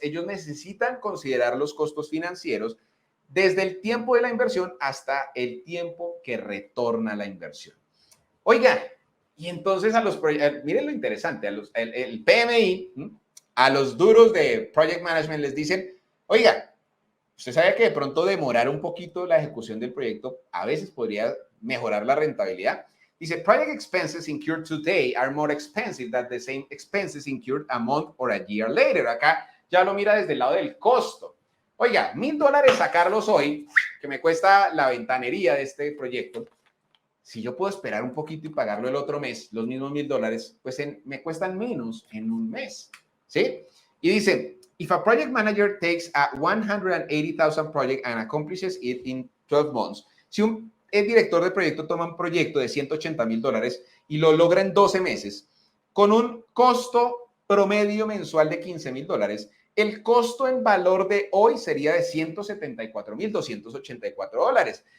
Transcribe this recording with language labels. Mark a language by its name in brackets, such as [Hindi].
[Spanish] Ellos necesitan considerar los costos financieros desde el tiempo de la inversión hasta el tiempo que retorna la inversión. Oiga, y entonces miren lo interesante, el PMI, a los duros de Project Management les dicen, oiga, usted sabe que de pronto demorar un poquito la ejecución del proyecto a veces podría mejorar la rentabilidad. [English] Dice, project expenses incurred today are more expensive than the same expenses incurred a month or a year later. [Spanish] Acá ya lo mira desde el lado del costo. Oiga, $1,000 sacarlos hoy, que me cuesta la ventanería de este proyecto. Si yo puedo esperar un poquito y pagarlo el otro mes, los mismos $1,000, pues me cuestan menos en un mes, ¿sí? Y dice, [English] if a project manager takes a $180,000 project and accomplishes it in 12 months, [Spanish] si el director de proyecto toma un proyecto de $180,000 y lo logra en 12 meses, con un costo promedio mensual de $15,000, el costo en valor de hoy sería de $174,284.